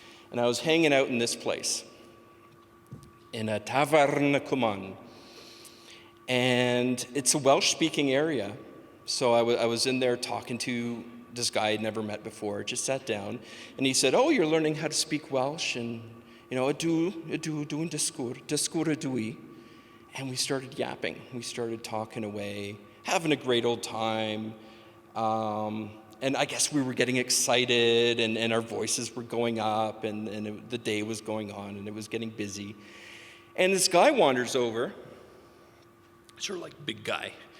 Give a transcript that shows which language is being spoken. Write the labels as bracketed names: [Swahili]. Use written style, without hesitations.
[English] And I was hanging out in this place, in a Tafarn Cuman. And it's a Welsh-speaking area. So I was in there talking to this guy I'd never met before, just sat down. And he said, oh, you're learning how to speak Welsh? And, you know, [Welsh] ydw yn dysgwr ydw I. [English] And we started yapping. We started talking away, having a great old time. And I guess we were getting excited, and our voices were going up, and the day was going on, and it was getting busy. And this guy wanders over, sort of like big guy.